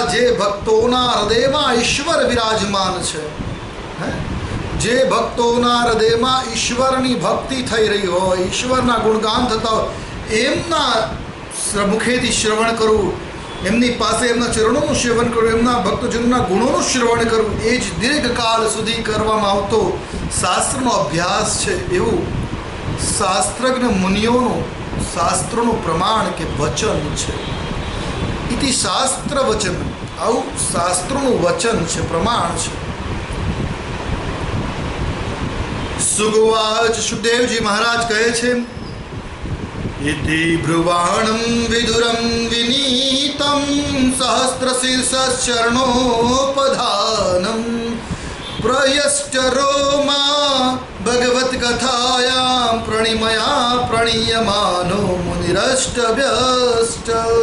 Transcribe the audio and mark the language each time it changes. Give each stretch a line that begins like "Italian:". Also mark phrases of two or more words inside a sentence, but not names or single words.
Gujarati: જે ભક્તોના હૃદયમાં ઈશ્વર વિરાજમાન છે, જે ભક્તોના હૃદયમાં ઈશ્વરની ભક્તિ થઈ રહી હોય, ઈશ્વરના ગુણગાન થતા હોય, એમના મુખેથી શ્રવણ કરવું, એમની પાસે એમના ચરણોનું સેવન કરવું, એમના ભક્તજનોના ગુણોનું શ્રવણ કરવું, એ જ દીર્ઘકાળ સુધી કરવામાં આવતો શાસ્ત્રનો અભ્યાસ છે। એવું શાસ્ત્રજ્ઞ મુનિઓનું શાસ્ત્રોનું પ્રમાણ કે વચન છે।
Sanskrit: इति शास्त्र वचन,
Gujarati: આવું શાસ્ત્રોનું વચન છે, પ્રમાણ છે।
Sanskrit: સુગવાચ,
Gujarati: સુખદેવજી મહારાજ કહે છે,
Sanskrit: ઇતિ ભ્રુવાણં વિદુરં વિનીતં સહસ્રશીર્ષચરણોપધાનં પ્રયશ્ચરોમા ભગવત કથાયાં પ્રણિમયા પ્રણીયમાનો મુનિરષ્ટભ્યષ્ટ।